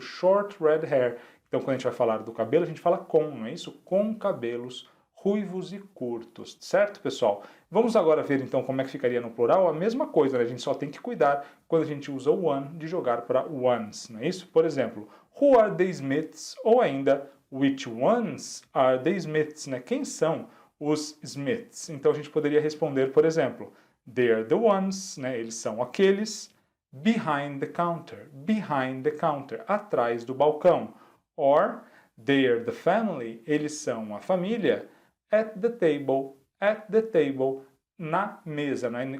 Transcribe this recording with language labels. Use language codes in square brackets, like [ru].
[en] Short red hair. [pt] Então, quando a gente vai falar do cabelo, a gente fala com, não é isso? Com cabelos ruivos e curtos, certo, pessoal? Vamos agora ver, então, como é que ficaria no plural. A mesma coisa, né? A gente só tem que cuidar, quando a gente usa o one, de jogar para ones, não é isso? Por exemplo, [en] who are the Smiths? [pt] Ou ainda, [en] which ones are the Smiths? [pt] Né? Quem são os Smiths? Então, a gente poderia responder, por exemplo, [en] they're the ones, [pt] né? Eles são aqueles, [en] behind the counter, [pt] atrás do balcão. [en] Or, they're the family, [pt] eles são a família, [en] at the table, [pt] na mesa. Né?